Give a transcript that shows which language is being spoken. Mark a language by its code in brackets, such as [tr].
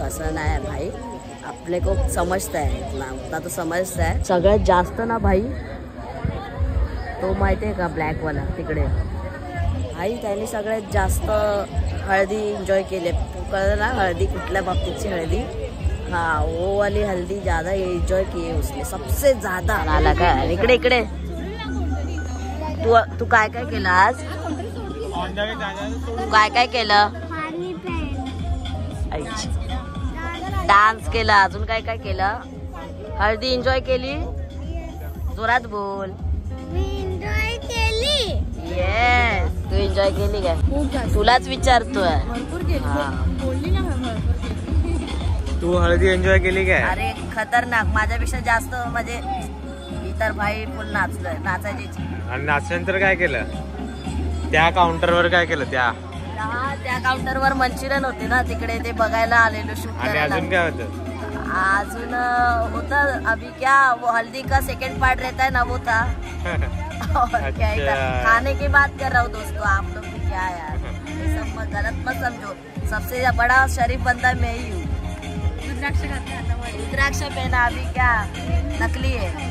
[mr] असं नाही भाई, आपले खूप समजत आहे ना, तो समजत आहे. सगळ्यात जास्त ना भाई तो माहिती आहे का, ब्लॅकवाला तिकडे भाई, त्याने सगळ्यात जास्त हळदी एन्जॉय केले. कळलं ना हळदी कुठल्या बाबतीची हळदी? [hi] हाँ, वो वाली हल्दी ज्यादा एंजॉय किए उसने, सबसे ज्यादा. [mr] आला काय इकडे इकडे? तू काय काय केलं आज? तू काय काय केलं? डान्स केला, अजून काय काय केलं? हळदी एन्जॉय केली? जोरात बोल. येस, तू एन्जॉय केली काय? तुलाच विचारतोय. तू हळदी एन्जॉय केली काय? अरे खतरनाक, माझ्यापेक्षा जास्त म्हणजे इतर भाई फुल नाचलोय, नाचायची. आणि नाचल्यानंतर काय केलं? त्या काउंटरवर काय केलं? त्या काउंटरवर मंचुरियन होते ना तिकडे, ते बघायला आलेलो शूट आणि करायला. अजून काय होतं? अजून होता [hi] अभी क्या वो हल्दी का सेकंड पार्ट रहता है ना, वो था. और क्या ही था. खाने की बात कर रहा हूँ दोस्तों, आप लोग भी क्या यार, ये सब गलत मत समझो. सबसे बड़ा शरीफ बंदा मैं ही हूँ. रुद्राक्ष पेना अभी क्या नकली है.